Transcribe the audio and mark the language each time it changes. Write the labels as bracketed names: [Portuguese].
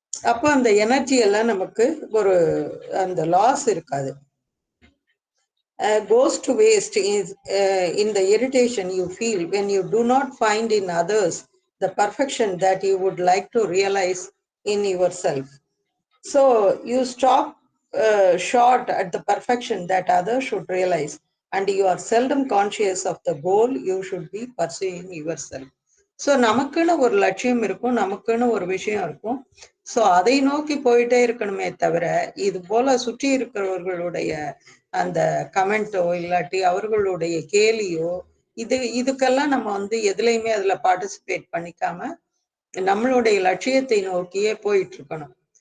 [Tamil] அப்போ அந்த எனர்ஜி எல்லாம் நமக்கு ஒரு அந்த லாஸ் இருக்காது. [English] Goes to waste is in the irritation you feel when you do not find in others the perfection that you would like to realize in yourself. So you stop short at the perfection that others should realize, and you are seldom conscious of the goal you should be pursuing yourself. [Tamil] So நமக்குன்னு ஒரு லட்சியம் இருக்கும், நமக்குன்னு ஒரு விஷயம் இருக்கும். So அதை நோக்கி போயிட்டே இருக்கணுமே தவிர இது போல சுற்றி இருக்கிறவர்களுடைய அந்த கமெண்ட்டோ இல்லாட்டி அவர்களுடைய கேலியோ இதுக்கெல்லாம் நம்ம எதுலையுமே அதுல பார்ட்டிசிபேட் பண்ணிக்காம நம்மளுடைய லட்சியத்தை நோக்கியே போயிட்டு இருக்கணும்.